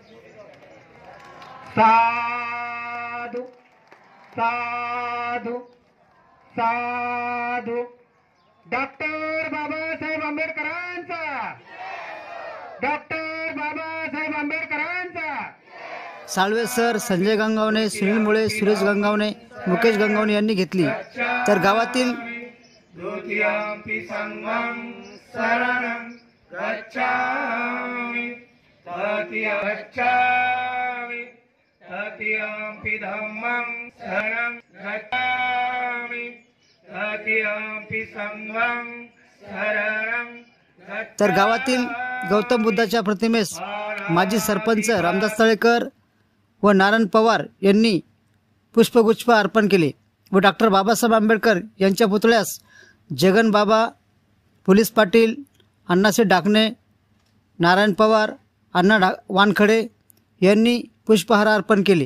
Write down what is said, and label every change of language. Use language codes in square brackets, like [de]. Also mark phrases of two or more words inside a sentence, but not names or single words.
[mr] साधु साधु साधु डॉक्टर बाबासाहेब आंबेडकरांचा, डॉक्टर बाबासाहेब आंबेडकरांचा। साळवे सर, संजय गंगावणे, सुनील मुळे, सुरेश गंगावणे, मुकेश गंगावणे यांनी घेतली। तर गावातील [pi] द्वितीयंपि संघं शरणं गच्छामि, तृतीयं गच्छामि, तृतीयंपि धम्मं शरणं गच्छामि, तृतीयंपि संघं शरणं गच्छामि। [mr] तर गावातील गौतम बुद्धाच्या प्रतिमेस माजी सरपंच रामदास तळेकर व नारायण पवार यांनी पुष्पगुच्छ अर्पण केले व डॉक्टर बाबासाहेब आंबेडकर यांच्या पुतळ्यास जगन बाबा, पोलीस पाटील, अण्णासाहेब डाकणे, नारायण पवार, अण्णा वानखडे यांनी पुष्पहार अर्पण केले।